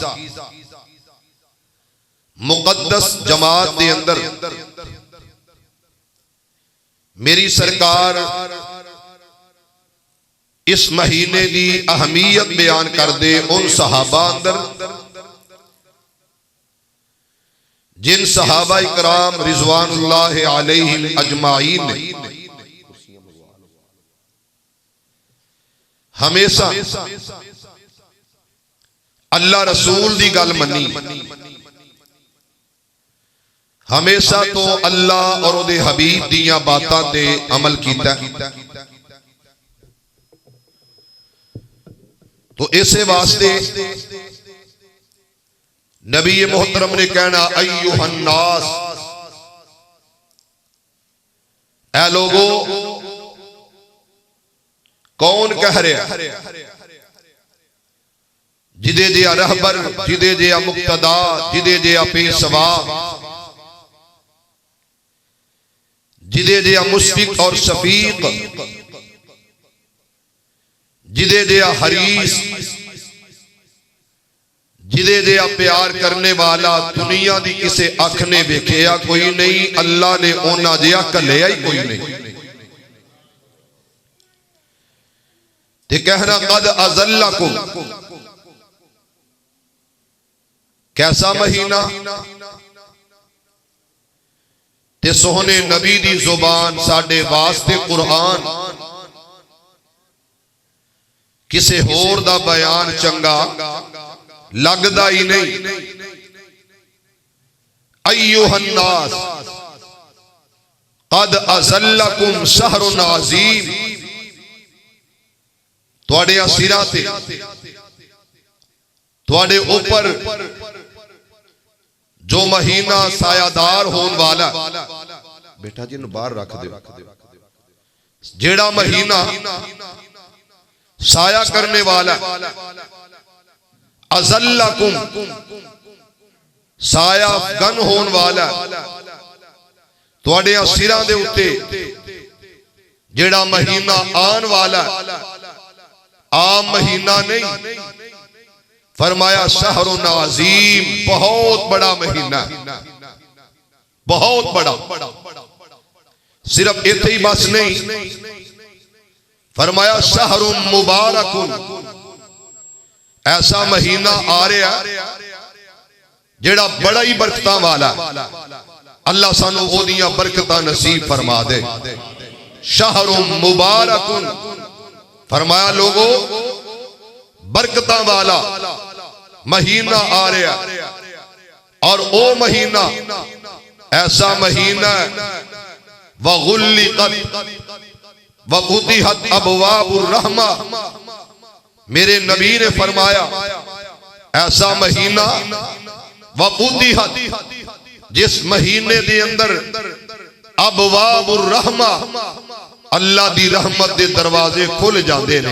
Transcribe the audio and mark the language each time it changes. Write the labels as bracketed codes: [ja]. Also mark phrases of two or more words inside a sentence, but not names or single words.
[pa] مقدس جماعت دے اندر میری سرکار اس مہینے دی اہمیت بیان کر دے ان صحابہ اندر جن صحابہ اکرام [ar] رضوان اللہ علیہم اجمعین [pa] نے ہمیشہ اللہ رسول دی گل منی، ہمیشہ تو اللہ اور دے حبیب دیاں باتاں تے عمل کیتا ہے۔ تو اسے واسطے نبی محترم نے کہنا [ar] ایوہ الناس، [pa] اے لوگو، کون کہہ رہے جدے جیا رہبر، جدے جیا مقتدا، جدے جیا پیشوا، جدے جیا مشفق اور شفیق، جدے جیا حریص، جدے دیا پیار کرنے والا دنیا دی کسے اکھ نے ویکھیا کوئی نہیں، اللہ نے اونا جیا کلیا ہی کوئی نہیں۔ تے کہنا [ar] قد ازلکم، [pa] کیسا مہینہ؟ تے سوہنے نبی دی زبان ساڑھے واسطے قرآن، کسے ہور دا بیان چنگا لگدا ہی نہیں۔ [ar] ایوہ الناس قد ازلکم شہر عظیم، [pa] تواڈے اسیرہ تے، تواڈے اوپر جو مہینہ سایہ دار ہون والا، بیٹا جی باہر رکھ دے، جیڑا مہینہ سایہ کرنے والا، ازلکم سایہ گن ہون والا، تواڈے سراں دے اتے جیڑا مہینہ آن والا، عام مہینہ نہیں، فرمایا [ar] شہر عظیم، [pa] بہت بڑا مہینہ، بہت بڑا، صرف ایتھے ہی بس نہیں، فرمایا [ar] شہر مبارک، [pa] ایسا مہینہ آ رہا جیڑا بڑا ہی برکتاں والا، اللہ سانو او دیاں برکتاں نصیب فرما دے۔ [ar] شہر مبارک، [pa] فرمایا لوگو برکتاں والا مہینہ آ رہا، اور او مہینہ ایسا مہینہ [ar] وغلقت وفتحت ابواب الرحمہ، [pa] میرے نبی نے فرمایا ایسا مہینہ وفتحت، جس مہینے دے اندر [ar] ابواب الرحمہ، [pa] اللہ دی رحمت دے دروازے کھل جاندے نے۔